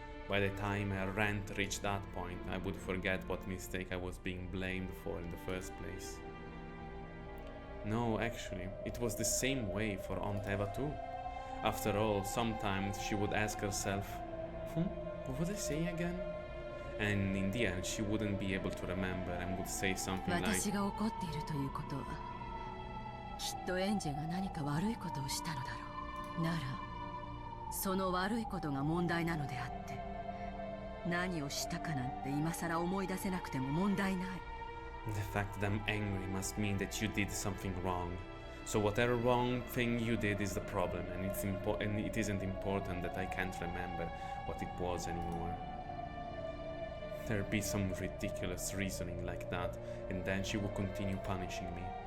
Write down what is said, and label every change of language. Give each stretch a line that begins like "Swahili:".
English: By the time her rant reached that point, I would forget what mistake I was being blamed for in the first place. No, actually, it was the same way for Aunt Eva too. After all, sometimes she would ask herself, what would I say again? And in the end, she wouldn't be able to remember and would say something like,
Japanese: 私が怒っているということはきっとエンジェが何か悪いことをしたのだろう。ならその悪いことが問題なのであって、何をしたかなんて今さら思い出せなくても問題ない。
English: The fact that I'm angry must mean that you did something wrong. So whatever wrong thing you did is the problem, and it isn't important that I can't remember what it was anymore. There'd be some ridiculous reasoning like that, and then she would continue punishing me.